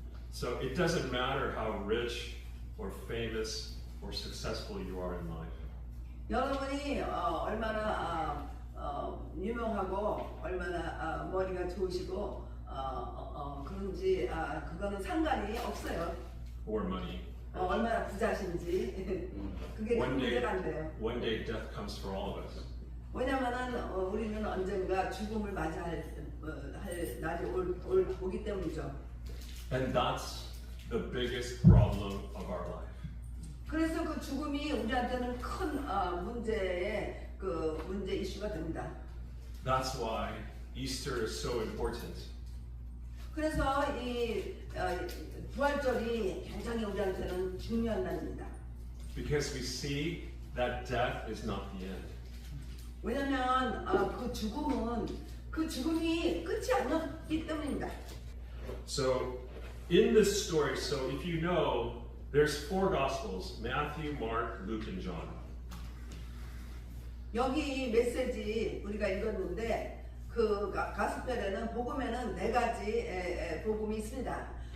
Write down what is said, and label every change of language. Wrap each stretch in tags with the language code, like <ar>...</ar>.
<en>So it doesn't matter how rich or famous or successful you are in life.</en> <ko>여러분이 얼마나 유명하고 얼마나 머리가 좋으시고 그런지 그거는 상관이 없어요.</ko> <en>Or money.</en> <ko>얼마나 부자신지 그게 문제가 안 돼요.</ko> <en>One day death comes for all of us.</en> <ko>왜냐면은 우리는 언젠가 죽음을 맞이할 날이 오기 때문이죠.</ko> <en>And that's the biggest problem of our life.</en> <ko>그래서 그 죽음이 우리한테는 큰 문제 이슈가 됩니다.</ko> <en>That's why Easter is so important.</en> <ko>그래서 이 부활절이 굉장히 우리한테는 중요한 날입니다.</ko> <en>Because we see that death is not the end.</en> <ko>왜냐면 그 죽음이 끝이 아니기 때문입니다.</ko> <en>So in this story, so if you know, there's 4 Gospels: Matthew, Mark, Luke, and John.</en> <ko>여기 메시지 우리가 읽었는데 그 가스펠에는 복음에는 4가지 복음이 있습니다.</ko>